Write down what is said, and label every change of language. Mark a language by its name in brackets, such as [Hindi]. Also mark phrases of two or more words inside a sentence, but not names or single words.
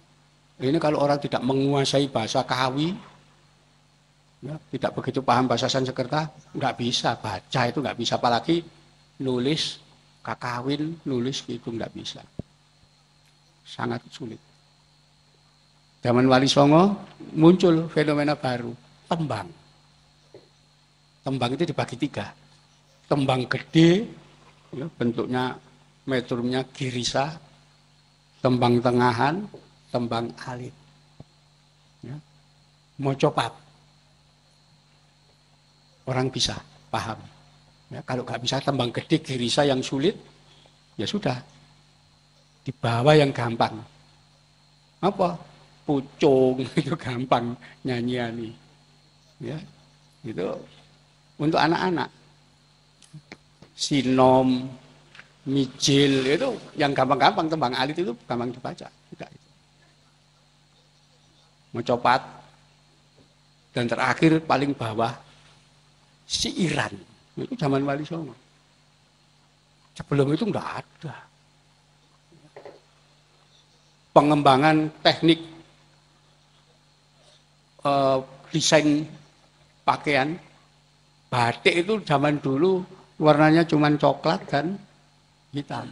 [Indonesian] Ini kalau orang tidak menguasai bahasa Kawi, ya, tidak begitu paham bahasa Sansekerta, nggak bisa baca itu nggak bisa, apalagi nulis kakawin, nulis kidung nggak bisa, sangat sulit. Zaman Wali Songo muncul fenomena baru, tembang. Tembang itu dibagi tiga. Tembang gede, ya, bentuknya metrumnya girisa, tembang tengahan, tembang alit. Ya. Mocopat. Orang bisa paham. Ya, kalau nggak bisa tembang gede, girisa yang sulit, ya sudah. Dibawa yang gampang. Apa? Pucung itu gampang nyanyian. Ya, itu untuk anak-anak. Sinom, mijil itu yang gampang-gampang, tembang alit itu gampang dibaca. Tidak itu. Mocopat. Dan terakhir paling bawah siiran. Itu zaman Wali Songo. Sebelum itu enggak ada. Pengembangan teknik desain pakaian batik itu zaman dulu warnanya cuma coklat dan hitam.